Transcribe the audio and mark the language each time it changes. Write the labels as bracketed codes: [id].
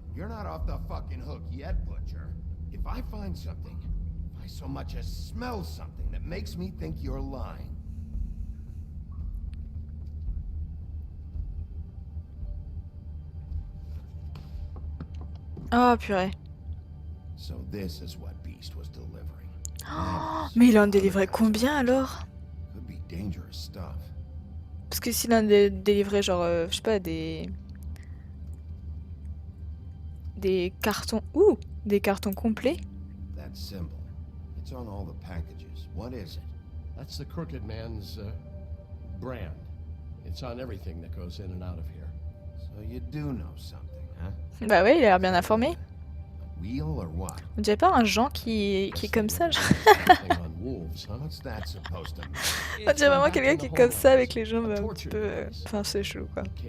[en] You're not off the fucking hook yet, Butcher. If I find something, if I so much as smell something that makes me think you're lying. [fr] Oh purée. [en] So this is what Beast was delivering. [fr] Oh, mais il en délivrait combien alors? [en] Could be dangerous stuff. [fr] Parce que s'il en délivrait genre, je sais pas, des cartons... Ouh! Des cartons complets? [en] That symbol. It's on all the packages. What is it? That's the crooked man's brand. It's on everything that goes in and out of here. So you do know something, huh? [fr] Bah ouais, il a l'air bien informé. [en] Wheel or what? [fr] On dirait pas un Jean qui est comme ça. Genre. [en] What's that supposed to mean? [fr] On dirait vraiment quelqu'un qui est comme ça avec les jambes un petit peu... Enfin, c'est chelou quoi.